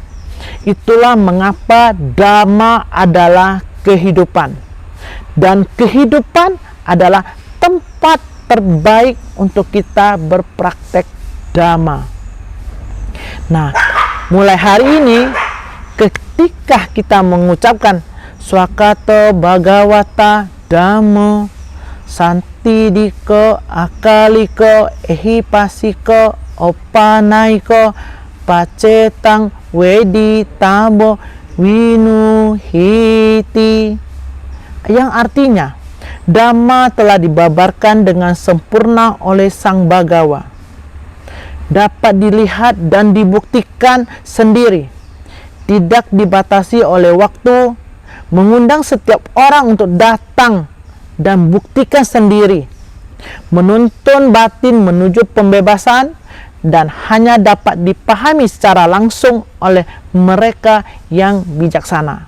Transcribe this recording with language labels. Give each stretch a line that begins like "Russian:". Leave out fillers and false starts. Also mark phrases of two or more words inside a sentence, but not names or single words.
Indonesian: Itulah mengapa Dhamma adalah kehidupan, dan kehidupan adalah tempat terbaik untuk kita berpraktek Dhamma. Nah, mulai hari ini ketika kita mengucapkan
Pali: Swakato Bhagavata Dhammo Santidiko Akaliko Ehipasiko Opanaiko Pacetang Wedi Tabo Winuhiti,
Indonesian: yang artinya Dhamma telah dibabarkan dengan sempurna oleh Sang Bhagawa, dapat dilihat dan dibuktikan sendiri, tidak dibatasi oleh waktu, mengundang setiap orang untuk datang dan buktikan sendiri, menuntun batin menuju pembebasan, dan hanya dapat dipahami secara langsung oleh mereka yang bijaksana.